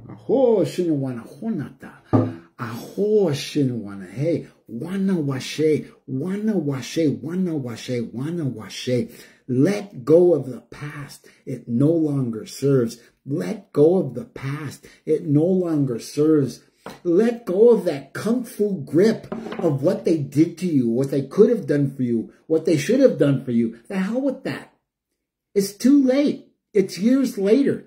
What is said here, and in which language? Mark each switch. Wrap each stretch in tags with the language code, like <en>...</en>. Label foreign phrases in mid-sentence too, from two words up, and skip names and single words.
<en>Aho shinawana honata. Aho shinawana. Hey, wana washe, wana washe, wana washe, wana washe. Let go of the past. It no longer serves. Let go of the past. It no longer serves. Let go of that kung fu grip of what they did to you, what they could have done for you, what they should have done for you. The hell with that. It's too late. It's years later.</en>